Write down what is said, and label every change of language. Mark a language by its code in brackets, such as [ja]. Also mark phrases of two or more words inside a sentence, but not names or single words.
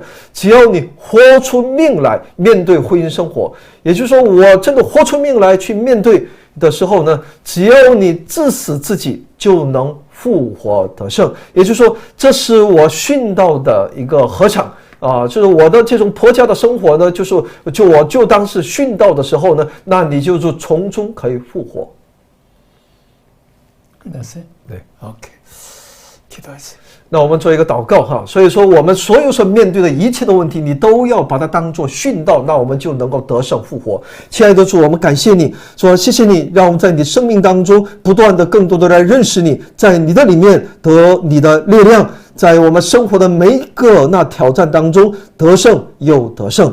[zh] 只要你豁出命来面对婚姻生活，也就是说，我真的豁出命来去面对的时候呢，只要你致死自己，就能复活得胜。也就是说，这是我殉道的一个合场。就是我的这种婆家的生活呢，我就当是殉道的时候呢，那你就从中可以复活。 [ko] 끝났어요? 네. 오케이. 기도하세요. [zh] 那我们做一个祷告哈，所以说我们所有所面对的一切的问题，你都要把它当作殉道，那我们就能够得胜复活。亲爱的主，我们感谢你，说谢谢你，让我们在你的生命当中不断的更多的来认识你，在你的里面得你的力量，在我们生活的每一个那挑战当中得胜又得胜。